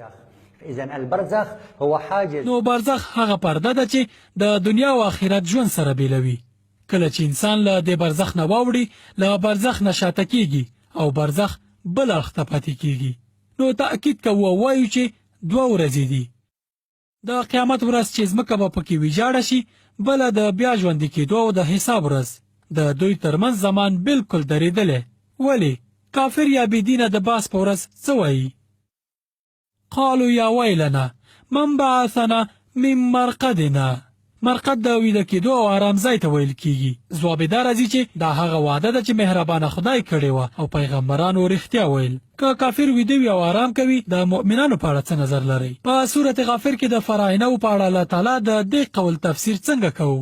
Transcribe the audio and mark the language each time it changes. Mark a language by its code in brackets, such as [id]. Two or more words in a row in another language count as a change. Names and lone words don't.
[ar] إذن البرزخ هو حاجز. [ps] نو برزخ هغه پرده ده چې د دنیا او آخرت ژوند سره بیلوي. کله چې انسان له د برزخ نه واوړي، له برزخ نه شاته کیږي او برزخ بل اړخ ته پاتې کیږي. نو تأکید کوو او وایو چې 2 ورځې دي. د قیامت ورځ چې ځمکه به پکې ویجاړه شي، بله د بیا ژوندي کېدو او د حساب ورځ. د دوی ترمنځ زمان بالکل درېدلی. ولې؟ کافر یا بېدینه د باس په ورځ څه وایي؟ [ar] قالوا یا ویلنا من بعثنا من مرقدنا. [ps] مرقد د ویده کېدو او آرام ځای ته ویل کیږي. ځواب دا راځي چې دا هغه وعده ده چې مهربانه خدای کړې وه او پیغمبرانو رښتیا ویل. که کافر ویده وي او آرام کوي، د مؤمنانو په اړه څه نظر لرئ؟ په سورت غافر کې د فراعنو په اړه الله تعالی د دې قول تفسیر څنګه کوو؟